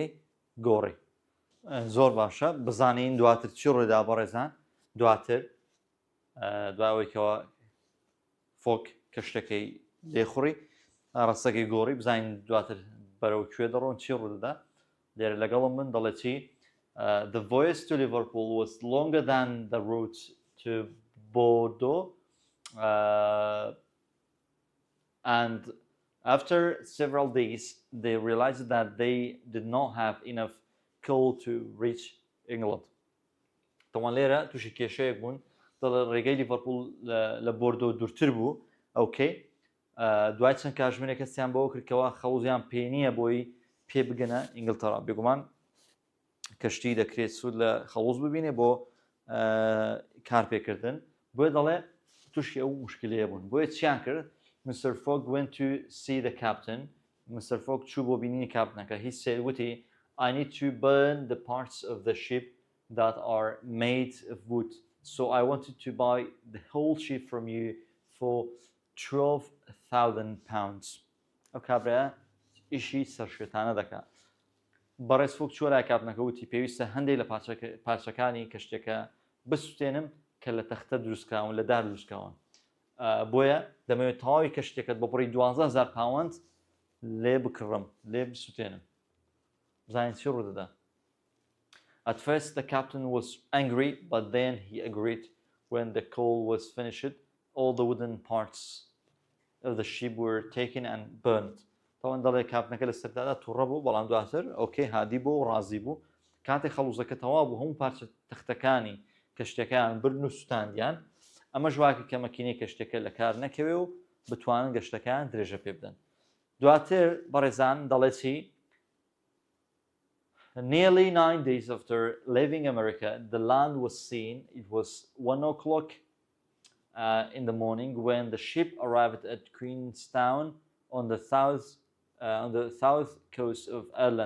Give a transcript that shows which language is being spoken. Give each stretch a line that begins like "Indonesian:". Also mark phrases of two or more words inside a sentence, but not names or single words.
Central Kurdish: گۆڕی زۆر باشە بزانین دواتر چی ڕوویدا بەڕێزان دواتر دواوەیەکەوە فۆگ کەشتەکەی لێخوڕی ئاڕاستەکەی گۆڕی بزانین دواتر بەرەو کوێ دەڕۆن چی ڕوودا لێرە لەگەڵم من دەڵێت چی
English: The voyage to Liverpool was longer than the route to Bordeaux, and after several days, they realized that they did not have enough coal to reach England.
Central Kurdish: طبعا لێرە تووشی کێشەیەک بوون ڕێگەی لیڤەرپوڵ لە بۆردۆ دوورتر بوو ئەوکەی دوای چەند کاتژمێرێک کەسیان بەوە کردکەوە خەوزیان پێ نییە بۆی پێ بگەنە ئینگلتەرا بێگومان کەشتی دەکرێت سوود لە خەوز ببینێ بۆ کارپێکردن بۆیە دەڵێ تووشی ئەو مشکلەیە بوون بۆیە چیان کرد Mr.
English: Fogg went to see the captain. Mr. Fogg
Central Kurdish: چوو بۆ بینینی کاپتنەکە
English: he said وتی I need to burn the parts of the ship that are made of wood so I wanted to buy the whole ship from you for 12,000 pounds.
Central Kurdish: ئەو کابرایە ئیشی سەرشێتانە دەکات بەڕێز فۆگ چووە لای کاپتنەکە وتی پێویستە هەندێک لە پارچەکانی کەشتێکە بسووتێنم کە لە تەختە دروستکراون لە دار دروستکراون بۆیە دەمەوێت تەواوی کەشتێکت بە بڕی 12,000 پاوەند لێ بکڕم لێ بسووتێنم بزانین چی ڕوودەدا.
English: At first the captain was angry but then he agreed. When the coal was finished all the wooden parts of the ship were taken and burned.
Central Kurdish: طبعا دەڵێ کاپتنەکە لە سەردادا تووڕە بوو بەڵام دواتر ئۆکەی هادی بۆ و ڕازی بوو کاتێک خەڵوزەکە تەواو بوو هەموو پارچە تەختەکانی کەشتەکان برن و سوتاندیان ئەمە ژواکە کە مەکینەی کەشتەکە لە کار نەکەوێ و بتوانن گەشتەکان درێژە پێ بدەن. دواتر بەڕێزان دەڵێ چی
English: Nearly 9 days after leaving America, the land was seen. It was 1 o'clock in the morning when the ship arrived at Queenstown on the south coast of Ireland.